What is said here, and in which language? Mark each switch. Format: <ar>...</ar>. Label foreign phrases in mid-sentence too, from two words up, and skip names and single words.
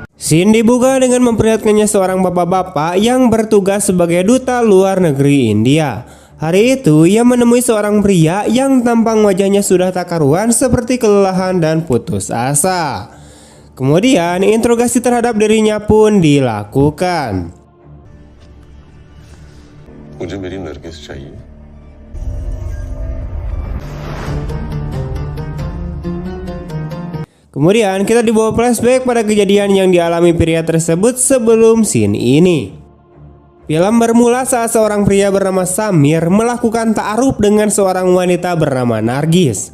<id>Scene dibuka dengan memperlihatkannya seorang bapak-bapak yang bertugas sebagai duta luar negeri India. Hari itu ia menemui seorang pria yang tampang wajahnya sudah tak karuan seperti kelelahan dan putus asa. Kemudian interogasi terhadap dirinya pun dilakukan.</id> <hi>मुझे मेरी नरगिस चाहिए।</hi> <id>Kemudian kita dibawa flashback pada kejadian yang dialami pria tersebut sebelum scene ini. Film bermula saat seorang pria bernama Samir melakukan ta'aruf dengan seorang wanita bernama Nargis.</id>